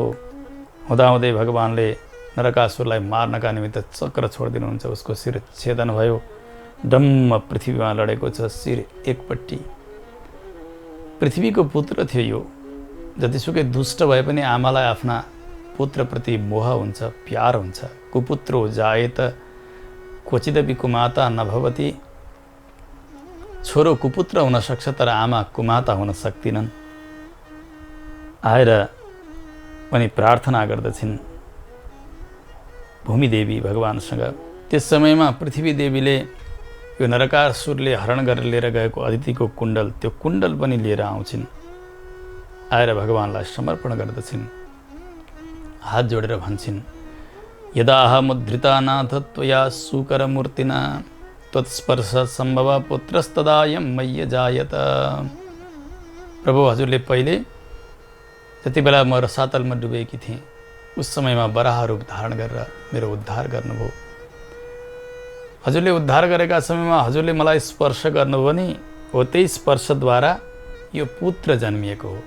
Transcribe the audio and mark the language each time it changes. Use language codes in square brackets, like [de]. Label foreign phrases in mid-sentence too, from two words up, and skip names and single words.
[ne] हुँदाहुँदै भगवानले नरकासुरलाई मार्नका निमित्त चक्र छोडिदिनुहुन्छ, उसको शिर छेदन भयो, डम्म पृथ्वीमा लडेको छ, शिर एकपट्टि। पृथ्वीको पुत्र थियो यो। जतिसुकै दुष्ट भए पनि आमालाई आफ्ना पुत्रप्रति मोह हुन्छ, प्यार हुन्छ। [sa] कुपुत्रो जायेत क्वचिदपि कुमाता नभवति। [ne] छोरो कुपुत्र हुन सक्छ तर आमा कुमाता हुन सक्दिनन्। आएर पनि प्रार्थना गर्दछिन् भूमिदेवी भगवानसँग। त्यस समयमा पृथ्वी देवीले यो नरकासुरले हरण गरेर लिएर गएको अदितिको कुण्डल, त्यो कुण्डल पनि लिएर आउँछिन्। आएर भगवानलाई समर्पण गर्दछिन्, हात जोडेर भन्छिन्, [sa] यदाहमुद्धृता नाथ त्वया सुकरमूर्तिना त्वत्स्पर्श सम्भव पुत्रस्तदायं मय्य जायत। [ne] प्रभु, हजुरले पहिले जति बेला म रसातलमा डुबेकी थिएँ उस समयमा वराह रूप धारण गरेर मेरो उद्धार गर्नुभयो। हजुरले उद्धार गरेका समयमा हजुरले मलाई स्पर्श गर्नुभयो नि, हो त्यही स्पर्शद्वारा यो पुत्र जन्मिएको हो।